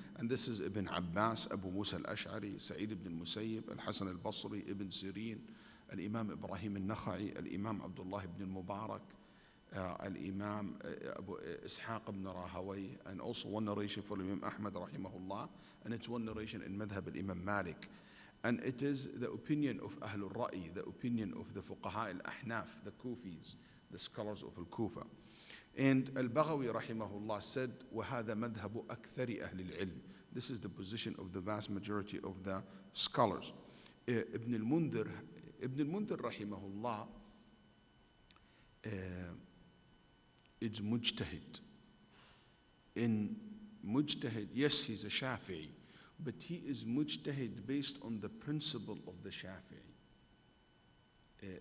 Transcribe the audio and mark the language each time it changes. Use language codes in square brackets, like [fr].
[en] And this is Ibn Abbas, Abu Musa al-Ash'ari, Sa'id ibn al-Musayyib, Al-Hasan al-Basri, Ibn Sirin, Al-Imam Ibrahim al-Nakha'i, Al-Imam Abdullah ibn al-Mubarak, Al-Imam Abu Ishaq ibn Rahawayh, and also one narration for Imam Ahmad rahimahullah, and it's one narration in Madhab al-Imam Malik. And it is the opinion of Ahlul Ra'i, the opinion of the Fuqaha al-Ahnaf, the Kufis, the scholars of Al-Kufa. And Al-Baghawi rahimahullah said, [ar] وَهَذَا مَذْهَبُ أَكْثَرِ أَهْلِ الْعِلْمِ. [en] This is the position of the vast majority of the scholars. Ibn al-Mundhir rahimahullah is mujtahid. In mujtahid, yes, he's a Shafi'i, but he is mujtahid based on the principle of the Shafi'i.